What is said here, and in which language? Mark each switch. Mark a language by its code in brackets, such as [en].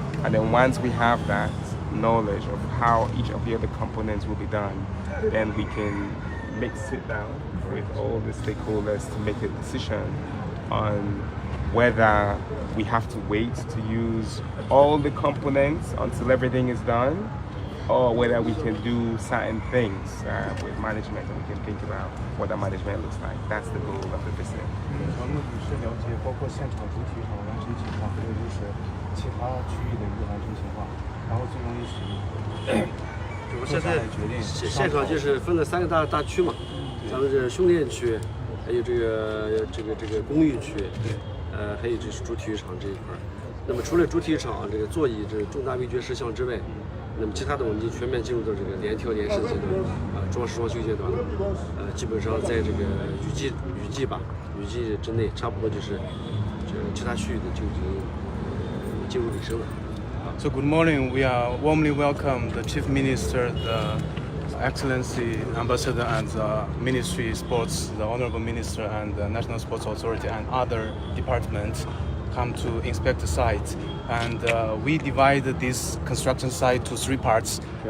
[en] And then once we have that knowledge of how each of the other components will be done, then we can sit down with all the stakeholders to make a decision on whether we have to wait to use all the components until everything is done, or whether we can do certain things with management, and we can think about what that management looks like. That's the goal of the visit. [zh] 目的是了解包括现场主体上完成情况，还有就是其他区域的一个完成情况，然后最终以我现在现场就是分了3个大区嘛，咱们这训练区，还有这个公寓区，还有就是主体育场这一块。那么除了主体育场这个座椅这重大味觉事项之外，那么其他的我们已经全面进入到这个联调联试阶段，装饰装修阶段了。基本上在这个雨季之内，差不多就是这其他区域的就已经进入尾声了。 [en] So good morning. We are warmly welcome the Chief Minister, the Excellency Ambassador, and the Ministry Sports, the Honorable Minister, and the National Sports Authority, and other departments come to inspect the site. And we divided this construction site to 3 parts. Yeah.